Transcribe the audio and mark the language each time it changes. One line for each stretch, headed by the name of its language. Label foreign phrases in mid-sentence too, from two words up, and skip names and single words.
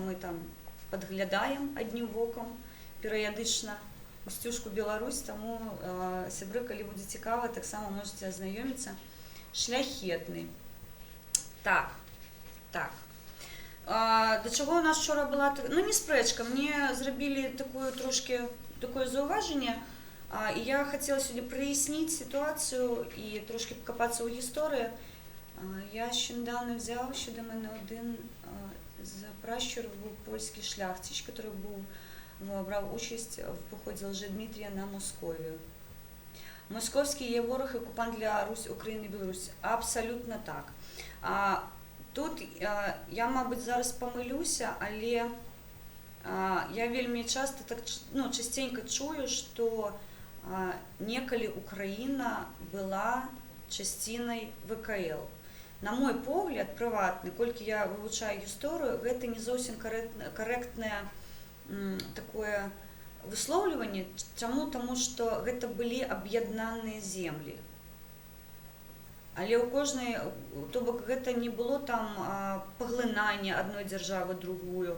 Belarusian: Мы там падглядаем аднім вокам перыядычна у Сцюжку Беларусь, таму сябры, калі будзе цікава, таксама можаце азнаёміцца. Шляхетны. Так. Да чаго у нас вчора была, ну, не спрэчка, мне зрабілі такое заўважанне, і я хацела сьогодні праясніць ситуацію і
Ukrainian: трошки покопатися у гісторії. Я ще недавно взяв, що до мене один з пращурів був польський шляхтич, який брав участь в поході Лжедмитрія на Московію. Московський є ворог і окупант для Русь, України і Білорусі. Абсолютно так. Тут я, мабуть, зараз помилюся, але я вельми часто, так, ну, частенько чую, що некалі Україна була частиною ВКЛ.
Belarusian: На мой погляд, прыватны, колькі я вывучаю гісторыю, гэта не зовсім карэктнае такое выслоўліванне. Чаму? Таму што гэта былі аб'яднаныя землі. Але ў кожнай, то бок гэта не было там паглынання адной дзяржавы другую.